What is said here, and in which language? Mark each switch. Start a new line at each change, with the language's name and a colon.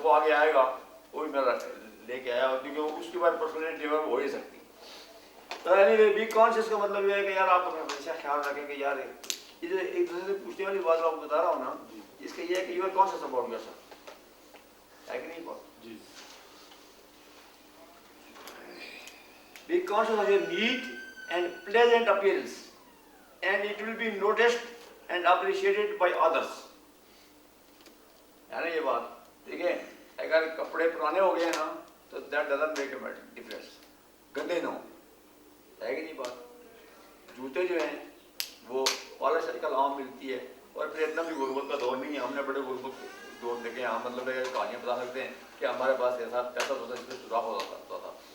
Urdu: وہ آگے آئے گا وہ بھی میرا لے کے آیا کیونکہ اس کے بعد پرسنالٹی ڈیولپ ہو ہی سکتی. تو
English: anyway be conscious
Urdu: کا مطلب یہ ہے کہ یار آپ ہمیشہ خیال رکھیں کہ یار یہ جو ایک دوسرے سے پوچھنے والی بات آپ کو بتا رہا ہوں نا اس کا یہ ہے کہ
English: You are conscious about yourself.
Urdu: ہے کہ نہیں بات؟ جی.
English: Be conscious of your neat and pleasant appearance, and it will be noticed and appreciated by others.
Urdu: ہے نا یہ بات. دیکھیں اگر کپڑے پرانے ہو گئے ہیں نا تو
English: that doesn't make a difference.
Urdu: گندے نہ ہوں. ہے کہ نہیں بات؟ جوتے جو ہیں وہ پالش آج کل عام ملتی ہے اور پھر اتنا بھی غربت کا دور نہیں ہے. ہم نے بڑے غربت دور دیکھے ہیں. مطلب ہے کہانیاں بتا سکتے ہیں کہ ہمارے پاس ایسا پیسہ ہوتا جس میں سوراخ ہوتا تھا.